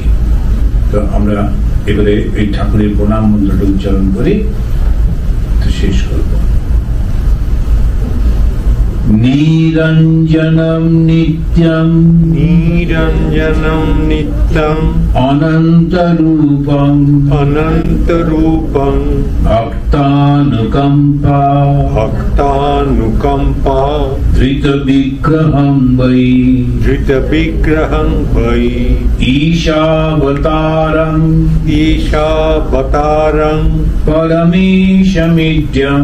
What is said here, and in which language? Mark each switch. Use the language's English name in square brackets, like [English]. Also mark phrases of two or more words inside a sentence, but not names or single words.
[Bangla] তো আমরা এবারে এই ঠাকুরের প্রণাম মন্ত্রটা উচ্চারণ করে শেষ করব। [Sanskrit] নিরঞ্জনম নিত্যম, নিরঞ্জনম নিত্যম, অনন্ত রূপম, অনন্ত রূপম, ভক্তানুকম্পা, ভক্তানুকম্পা, ধৃত বিগ্রহং বৈ, ধৃত বিগ্রহং বৈ, ঈশাবতারং, ঈশাবতারং, পরমেশমিদ্যম,